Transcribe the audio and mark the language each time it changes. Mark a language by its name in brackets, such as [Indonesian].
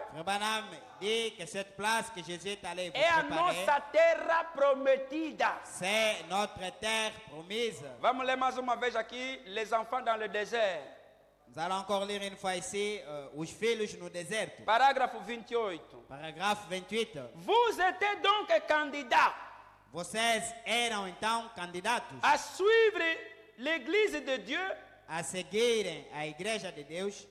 [French] Frère Branham dit que cette place que Jésus est allé vous [Portuguese] é a [French] préparer, [Portuguese] nossa terra prometida. [French] c'est notre terre promise. [Portuguese] Vamos ler mais uma vez aqui, [French] les enfants dans le désert. Nous allons encore lire une fois ici, [Portuguese] os filhos no deserto. Parágrafo 28. [French] Paragraphe 28. Vous étiez donc candidats [Portuguese] Vocês eram então candidatos [French] à suivre l'église de Dieu [Portuguese] a seguirem a igreja de Deus